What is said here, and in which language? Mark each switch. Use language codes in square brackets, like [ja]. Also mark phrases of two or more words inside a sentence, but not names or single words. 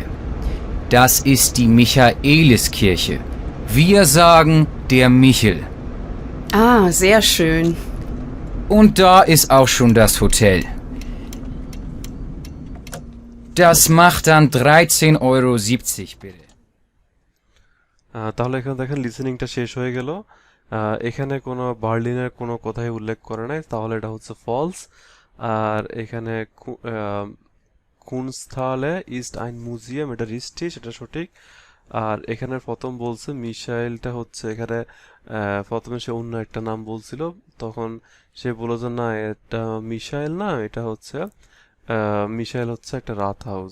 [de] Das ist die Michaeliskirche. Wir sagen der Michel. Ah, sehr schön. Und da ist auch schon das Hotel. Das macht dann 13,70 € bitte. [bn] তাহলে এখানে দেখেন লিসেনিংটা শেষ হয়ে গেল। এখানে কোনো বার্লিনের কোনো কথাই উল্লেখ করে নাই, তাহলে এটা হচ্ছে ফলস। আর এখানে কুনস্থালে [de] ist ein Museum, [bn] এটা রিস্টি, সেটা সঠিক। আর এখানে প্রথম বলছে মিশাইলটা হচ্ছে এখানে প্রথমে সে অন্য একটা নাম বলছিল, তখন সে বলল যে না এটা মিশাইল না, এটা হচ্ছে মিশাইল হচ্ছে একটা রাত হাউস।